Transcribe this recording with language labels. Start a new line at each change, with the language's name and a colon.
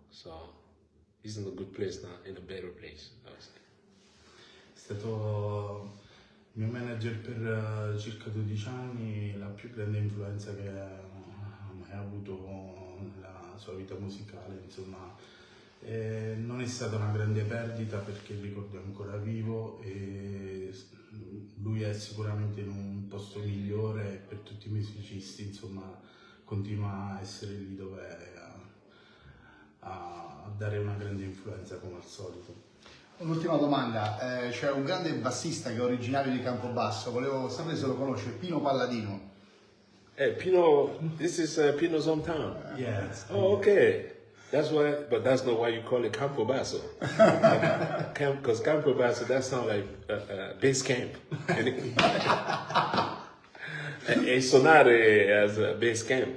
English: So he's in a good place now, in a better place, I would say.
Italian: È stato il mio manager per circa 12 anni, la più grande influenza che ha mai avuto nella sua vita musicale, insomma. Non è stata una grande perdita perché il ricordo è ancora vivo e lui è sicuramente in un posto migliore e per tutti i musicisti, insomma, continua a essere lì dove è, a dare una grande influenza come al solito. Un'ultima domanda, c'è un grande bassista che è originario di Campobasso, volevo sapere se lo conosce, Pino Palladino.
English: Pino, this is Pino's hometown. Yes. Oh, okay. That's why, but that's not why you call it Campobasso. Because Campobasso, that sounds like base camp. E Sonare as a base camp.